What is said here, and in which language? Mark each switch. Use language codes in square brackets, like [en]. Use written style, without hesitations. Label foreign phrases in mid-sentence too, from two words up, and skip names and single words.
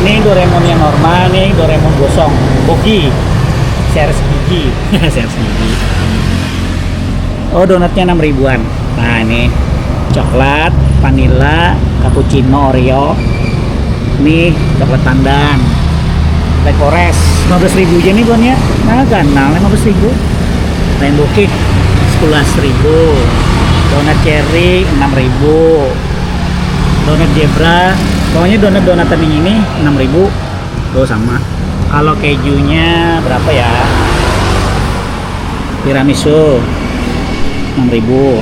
[id] Ini Doraemon yang normal, nih Doraemon gosong. Bogi. Series gigi. Series gigi. Oh, donatnya 6 ribuan. Nah, ini coklat, vanilla, cappuccino, Oreo. Ini coklat pandan. Black Forest 15.000 aja nih bonnya. Nah, ganal 15.000. Rainbow cake 11.000. Donat cherry 6.000. Donat zebra, pokoknya donat-donatan yang ini 6.000. Tuh sama. Kalau kejunya berapa ya? Tiramisu 6.000.